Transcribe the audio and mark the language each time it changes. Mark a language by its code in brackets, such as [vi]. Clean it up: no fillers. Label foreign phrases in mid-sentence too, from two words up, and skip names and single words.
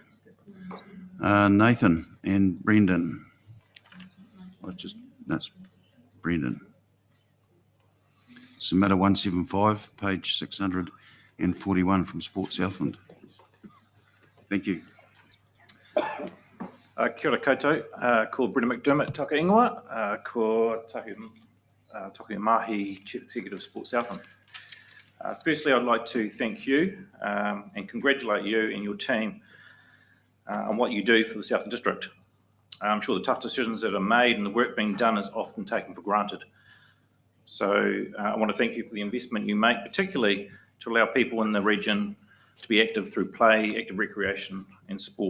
[en] Nathan and Brendan. That's Brendan. Submitter 175, page 641 from Sport Southland. Thank you. [mi] Kia ora koutou, ko Brendan McDermott, Taka Ingoa, ko Taku Mahi, [en] Chief Executive of Sport Southland. Firstly, I'd like to thank you and congratulate you and your team on what you do for the Southland District. I'm sure the tough decisions that are made and the work being done is often taken for granted. So I want to thank you for the investment you make, particularly to allow people in the region to be active through play, active recreation and sport.